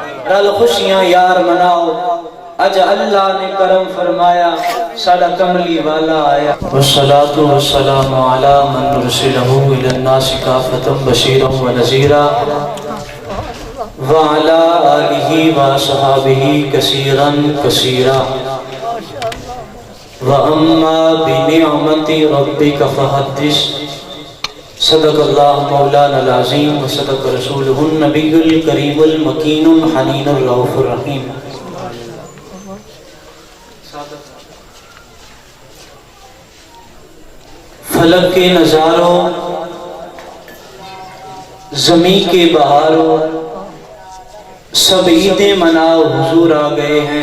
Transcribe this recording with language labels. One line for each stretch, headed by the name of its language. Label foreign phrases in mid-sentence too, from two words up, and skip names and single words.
Punjabi: رل خوشیاں یار مناؤ، اج اللہ نے کرم فرمایا ساڈا کملی والا آیا۔
Arabic: والصلاة والسلام علی من ارسلہ الی الناس کافۃ بشیرا ونذیرا وعلی آلہ وصحبہ کثیرا کثیرا وَأَمَّا بِنِعْمَةِ رَبِّكَ فَحَدِّثْ۔ صدق اللہ مولانا العظیم وصدق رسولہ النبی الکریم المکین الحنین الرؤوف الرحیم۔
Urdu: فلک کے نظاروں، زمین کے بہاروں، سب عیدیں مناؤ حضور آ گئے ہیں۔